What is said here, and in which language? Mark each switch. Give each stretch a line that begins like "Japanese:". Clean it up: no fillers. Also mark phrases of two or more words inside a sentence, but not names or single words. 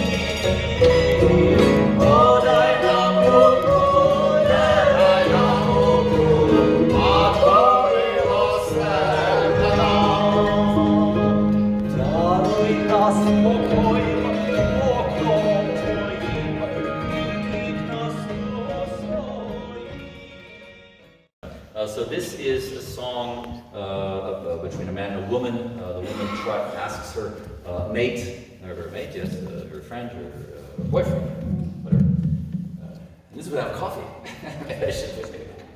Croatian: Podaj nam ruku, ne daj nam ruku, Matko milosrdna. Daruj nas pokojim, pokorom Tvojim, i nas osvoji.
English: So this is a song between a man and a woman. The woman asks her mate, or her mate, yes, her friend, her boyfriend, whatever. And this is without coffee. Maybe I should just make it.